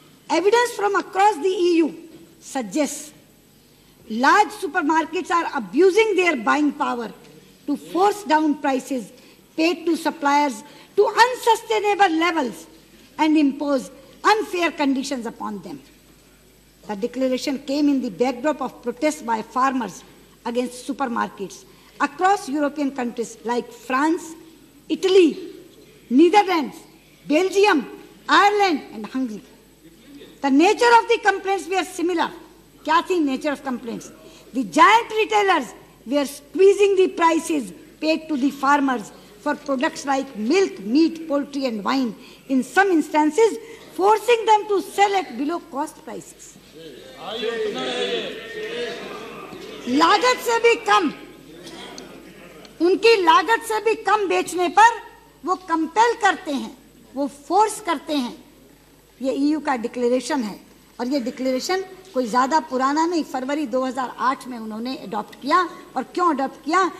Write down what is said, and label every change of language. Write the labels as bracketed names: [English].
[English] Evidence from across the EU suggest large supermarkets are abusing their buying power to force down prices paid to suppliers to unsustainable levels and impose unfair conditions upon them. The declaration came in the backdrop of protests by farmers against supermarkets across European countries like France, Italy, Netherlands, Belgium, Ireland and Hungary. The nature of the complaints were similar. [Hindi] Kya thi [English] nature of complaints? The giant retailers were squeezing the prices paid to the farmers for products like milk, meat, poultry and wine, in some instances forcing them to sell at below cost prices. [Hindi] लागत से भी कम, उनकी लागत से भी कम बेचने पर वो कंपेल करते हैं, वो फोर्स करते हैं। ये ईयू का डिक्लेरेशन है और ये डिक्लेरेशन कोई ज़्यादा पुराना नहीं, फरवरी 2008 में उन्होंने अडॉप्ट किया। और क्यों अडॉप्ट किया?